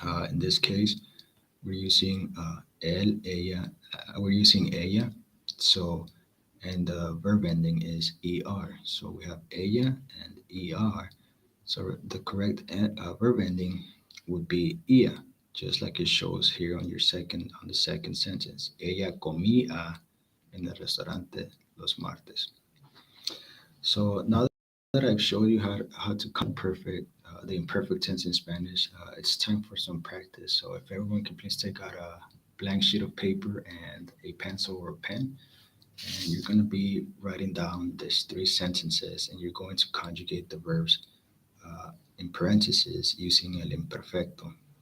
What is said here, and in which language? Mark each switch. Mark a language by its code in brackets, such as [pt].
[en] In this case, we're using ella, we're using ella. So, and the verb ending is er. So we have ella and er. So the correct verb ending would be ia, just like it shows here on the second sentence. [es] Ella comía en el restaurante los martes. [en] So now that I've showed you how to the imperfect tense in Spanish, it's time for some practice. So if everyone can please take out a blank sheet of paper and a pencil or a pen, and you're going to be writing down these three sentences, and you're going to conjugate the verbs in parentheses using el imperfecto.